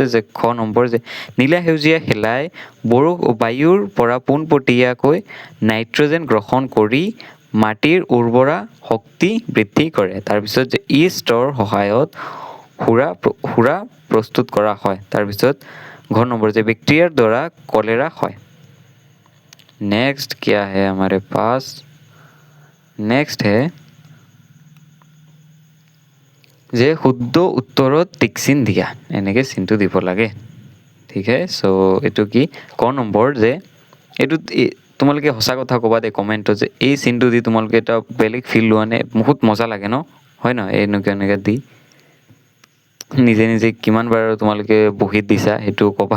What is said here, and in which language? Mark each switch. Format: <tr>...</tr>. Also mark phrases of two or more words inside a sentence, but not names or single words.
<as>যে খ নম্বৰ যে নীলা সেউজীয়া শেলাই বায়ুৰ পৰা পোনপটীয়াকৈ নাইট্ৰজেন গ্ৰহণ কৰি মাটিৰ উৰ্বৰা শক্তি বৃদ্ধি কৰে। তাৰপিছত যে ইষ্টৰ সহায়ত সুৰা প্ৰস্তুত কৰা হয়। তাৰপিছত ঘ নম্বৰ যে বেক্টেৰিয়াৰ দ্বাৰা কলেৰা হয়।</as> <hi>नेक्स्ट क्या है हमारे पास, नेक्स्ट है</hi> <as>যে শুদ্ধ উত্তৰত টিক চিন দিয়া, এনেকৈ চিনটো দিব লাগে, ঠিক আছে। চ' এইটো কি ক নম্বৰ যে এইটো তোমালোকে সঁচা কথা ক'বা দেই কমেণ্টত যে এই চিনটো দি তোমালোকে এটা বেলেগ ফিল লোৱা নে, বহুত মজা লাগে ন, হয় নহয় এনেকৈ দি নিজে কিমান বাৰ তোমালোকে বহীত দিছা সেইটো ক'বা।</as>